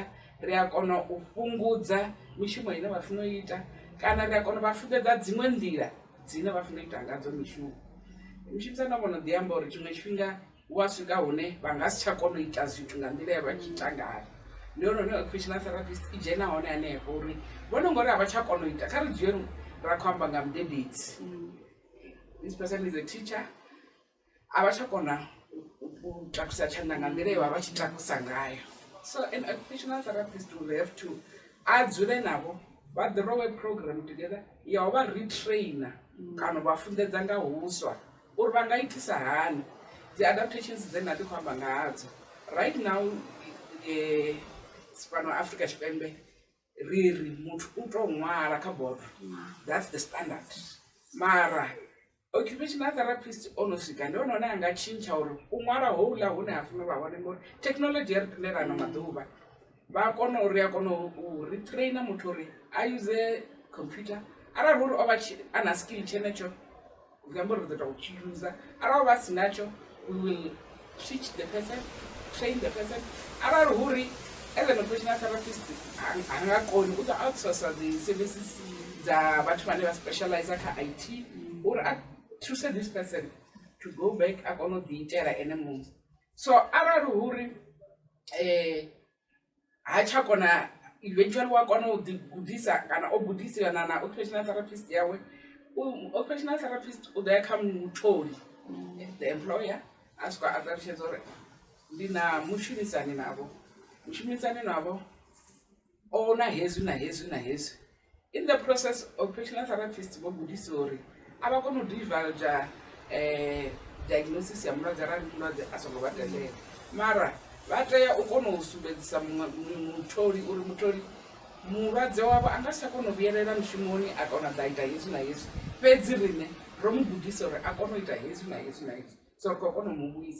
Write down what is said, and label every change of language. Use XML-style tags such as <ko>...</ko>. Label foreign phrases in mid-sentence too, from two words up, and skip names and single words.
<ve>Ri a kona u fhungudza mishumo ine vha funa u ita kana ri a kona u vha funḓedza dziṅwe nḓila dzine vha funa u ita ngadzo mishumo. Mushumisani a vhono ḓi amba uri tshiṅwe tshifhinga hu a swika hune vha nga si tsha kona u ita zwithu nga nḓila ya vha tshi ita ngayo. Ndi hone hune</ve> <en>occupational therapist</en> <ve>i dzhena hone hanefho uri vhone ngori a vha tsha kona u ita kha ri dzhie ra khou amba nga mudededzi.</ve> <en>This person is a teacher.</en> <ve>A vha tsha kona u takusa tshanḓa nga nḓila ye vha vha tshi takusa ngayo.</ve> <en>So an occupational therapist will have to</en> <ve>a dzule navho vha ḓirowe</ve> <en>program together</en> <ve>ya u vha retrainer kana u vha funḓedza nga huswa uri vha nga itisa hani dzi adaptations dze nda ndi khou amba nga hadzo.</ve> <en>Right now</en> <ve>fhano Afrika Tshipembe ri muthu u tou ṅwala kha bodo.</ve> <en>That's the standard.</en> <ve>Mara</ve> <en>occupational therapist</en> <ve>ono swika ndi hone hone a nga tshintsha uri u ṅwala houḽa hune ha funa vha hone ngori technology ya ri tendela ano maḓuvha vha kona uri a kona u retrainer muthu uri a</ve> <en>use computer</en> <ve>arali uri o vha a na skill tshenetsho zwi amba uri ri ḓo tou tshi user arali vha si natsho</ve> <en>we will teach the person, train the person.</en> <ve>Arali uri</ve> <en>as an occupational therapist</en> <ve>a nga koni u ḓo</ve> <en>outsource the services</en> <ve>dza vhathu vhane vha specialize kha IT uri a thuse</ve> <en>this person to go back</en> <ve>a kona u ḓi itela ene muṋe. So arali uri ha tsha kona eventually wa kona u gudisa kana o gudisiwa na</ve> <en>occupational therapist</en> <ve>yawe</ve> <en>occupational therapist</en> <ve>u ḓo ya kha mutholi</ve> <en>the employer</en> <ve>a swika a ṱalutshedza uri ndi na mushumisani navho o na hezwi na hezwi na hezwi.</ve> <en>In the process occupational therapist</en> <ve>vho gudisiwa uri a vha kona u</ve> <en>divulge diagnosis</en> <ve>ya mulwadze arali mulwadze a songo vha tendela, mara vha tea u kona u sumbedzisa mutholi uri mutholi mulwadze wavho a nga si tsha kona u vhuyelela mushumoni a kona ḓa ita hezwi na hezwi, fhedzi riṋe ro mu gudisa uri a kona u ita hezwi na hezwi na hezwi, so ri khou kona u mu vhuisa.</ve>